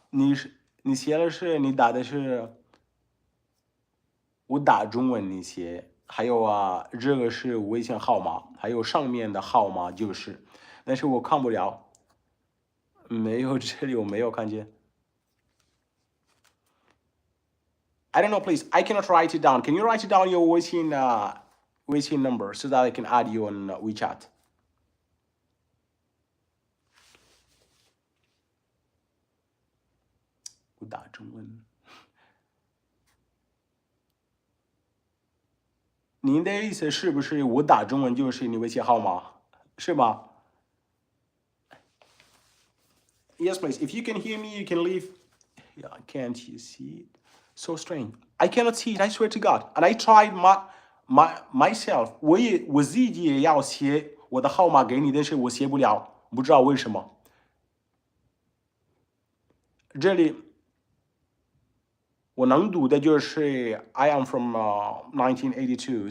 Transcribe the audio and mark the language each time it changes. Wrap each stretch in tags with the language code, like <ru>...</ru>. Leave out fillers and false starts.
<zh>你写的是你打的是，我打中文你写，还有这个是微信号码，还有上面的号码就是，但是我看不了，没有这里我没有看见。</zh> <en>I don't know, please. I cannot write it down. Can you write it down your Weixin number so that I can add you on WeChat?</en> <zh>我打中文。您的意思是不是我打中文就是你微信号码，是吗？</zh> <en>Yes, please. If you can hear me, you can leave. Yeah, can't you see it? So strange. I cannot see it. I swear to God. And I tried myself.</en> <zh>我自己也要写我的号码给你，但是我写不了，不知道为什么。这里我能读的就是</zh> <en>I am from 1982.</en>